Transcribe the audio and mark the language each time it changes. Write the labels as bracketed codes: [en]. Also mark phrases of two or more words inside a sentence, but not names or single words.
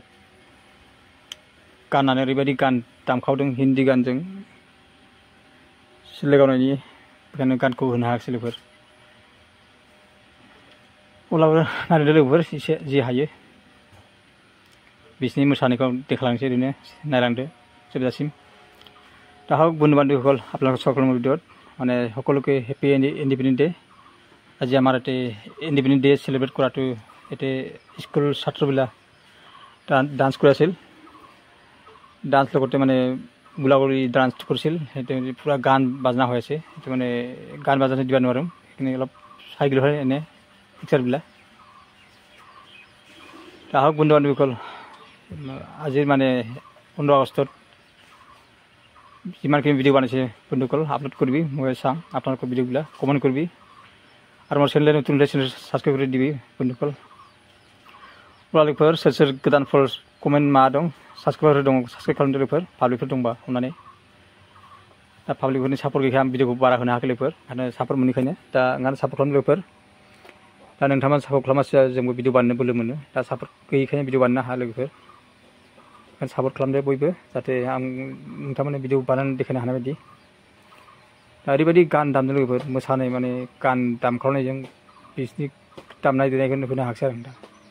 [brx] गाननानै ओरैबायदि गान दामखावदों हिन्दी गानजों सिलाय गावनायनि बेखायनो गानखौ होनो हायाखिसै लोगोफोर अब्लाबो नायदो लोगोफोर एसे जि हायो बिसोरनि मोसानायखौ देखायलांसै ओरैनो नायलांदो जोबजासिम दा हक [as] बন্ধু বান্ধৱীসকল আপোনালোক সকলোৰে ভিতৰত মানে সকলোকে [en] happy independence day [as] আজি আমাৰ এতে [en] independence day celebrate [as] কৰাটো এতে স্কুল ছাত্ৰবিলাক ডান্স কৰি আছিল ডান্স লগতে মানে গুলাগুলি ডান্স কৰিছিল সেইটো পুৰা গান বাজনা হৈ আছে সেইটো মানে গান বাজনা দিব নোৱাৰিম সেইখিনি অলপ চাই গ'লো হয় এনে পিকচাৰবিলাক [brx] दा हक [as] बন্ধু বান্ধৱীসকল আজি মানে 15 আগষ্টত যিমানখিনি ভিডিঅ' বানাইছে বন্ধুসকল আপলোড কৰিবি মই চাম আপোনালোকৰ ভিডিঅ'বিলাক কমেণ্ট কৰিবি আৰু মোৰ চেনেল নতুন চেনেল সাবস্ক্ৰাইব কৰি দিবি বন্ধুসকল [brx] लोगोफोर सोर गोदान [en] followers comment [brx] मा दं साबस्क्राइबार दं साबस्क्राइब खालामदो लोगोफोर पाब्लिकफोर दंबा अननानै दा पाब्लिकफोरनि सापर्ट गैखाया आं भिडिअखौ बारा होनो हायाखै लोगोफोर ओंखायनो सापर्ट मोनैखायनो दा ओंखायनो सापर्ट खालामदो लोगोफोर दा नोंथांमोना सापर्ट खालामबासो जोंबो भिडिअ बानायनो बोलो मोनो दा सापर्ट गैयैखायनो भिडिअ बानायनो हाया लोगोफोर ओंखायनो सापर्ट खालामदो बयबो जाहाथे आं नोंथांमोननो भिडिअ बानायनानै देखायनो हानाय बायदि दा ओरैबायदि गान दामदों लोगोफोर मोसानाय माने गान दामखावनायजों बिसोरनि दामनाय देनायखौनो होनो हायाखिसै आरो नोंथां